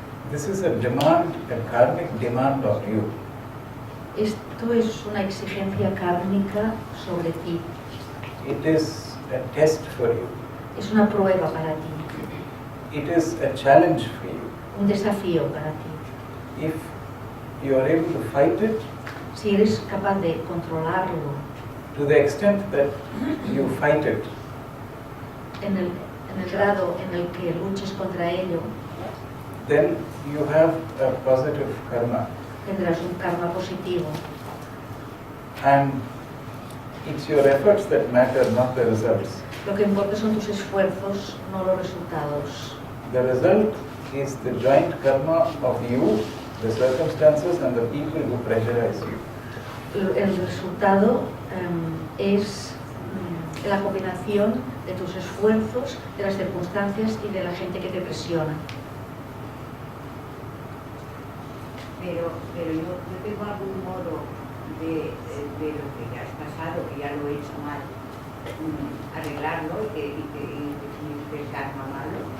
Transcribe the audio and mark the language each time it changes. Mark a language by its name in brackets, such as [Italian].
[English] This is a demand, a karmic demand of you. [Spanish] Esto es una exigencia kármica sobre ti. [English] It is a test for you. [Spanish] Es una prueba para ti, [English] It is a challenge for you. [Spanish] un desafío para ti. [English] If you are able to fight it [Spanish] Si eres capaz de controlarlo [English] to the extent that you fight it, [Spanish] en el grado en el que luches contra ello, [English] then you have a positive karma. [Spanish] tendrás un karma positivo. [English] And it's your efforts that matter, not the results. [Spanish] Lo que importa son tus esfuerzos, no los resultados. [English] The result is the joint karma of you, the circumstances, and the people who pressurize you. [Spanish] El resultado es la combinación de tus esfuerzos, de las circunstancias y de la gente que te presiona. Pero yo tengo algún modo de lo que ya has pasado, que ya lo he hecho mal, arreglarlo y que el karma malo.